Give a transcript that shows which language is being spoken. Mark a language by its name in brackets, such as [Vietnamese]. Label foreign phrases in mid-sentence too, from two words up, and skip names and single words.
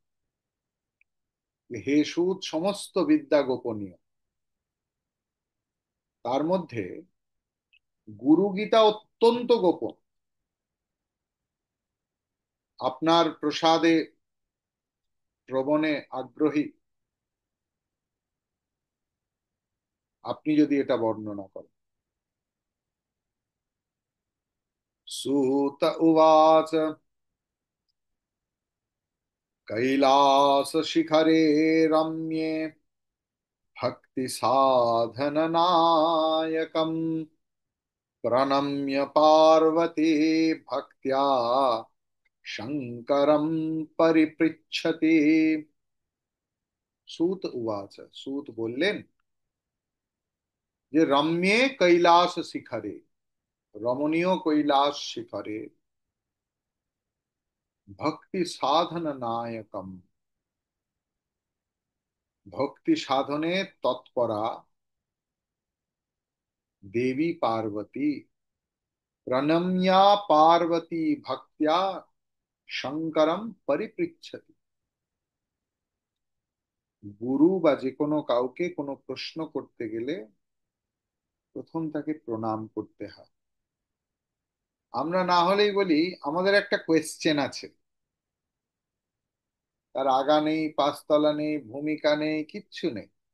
[Bangla] হে সুত, সমস্ত বিদ্যা গোপনীয়, তার মধ্যে গুরু গীতা অত্যন্ত গোপন। আপনার প্রসাদে শ্রবণে আগ্রহী আপনি যদি এটা বর্ণনা করেন। [Sanskrit] सूत उवाच कैलास शिखरे रम्ये भक्ति साधन नायकम प्रणम्य पार्वती भक्त्या शंकरं परिपृच्छति। सूत उवाच, [Hindi] सूत बोलें [Bangla] যে রম্যে কৈলাস শিখরে, রমণীয় কৈলাস শিখরে [Sanskrit] ভক্তি সাধন নায়কম, [Bangla] ভক্তি সাধনে তৎপরা [Sanskrit] देवी पार्वती प्रणम्या पार्वती भक्त्या শঙ্করম পরিপৃচ্ছতি। [Bangla] গুরু বা যে কোনো কাউকে কোনো প্রশ্ন করতে গেলে প্রথম তাকে প্রণাম করতে হয়। আমরা না হলেই বলি আমাদের একটা কোয়েশ্চেন আছে, তার আগা নেই, পাঁচতলা নেই, ভূমিকা নেই, কিচ্ছু নেই।